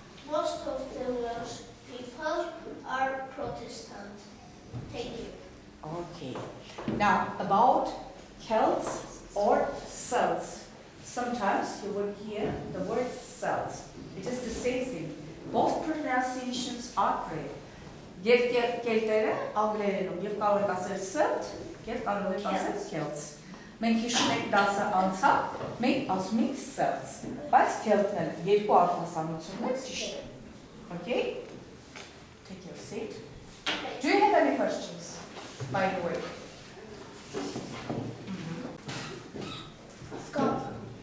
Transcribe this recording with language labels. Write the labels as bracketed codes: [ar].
[en] Most of the Welsh people are Protestant. Thank you. Okay. Now, about Celts or Celts. Sometimes you will hear the word Celts. It is the same thing. Both pronunciations are correct. [hy] Եվ կելտերը անգլերենում եւ կարող եք ասել Celt, եւ կարող եք ասել Celts։ Մենք հիշում ենք դասը անցավ, մենք ասում ենք Celts, բայց Celtները երկու արտասանություններ ճիշտ են։ Okay? [en] Take your seat. Do you have any questions, by the way? Scotland.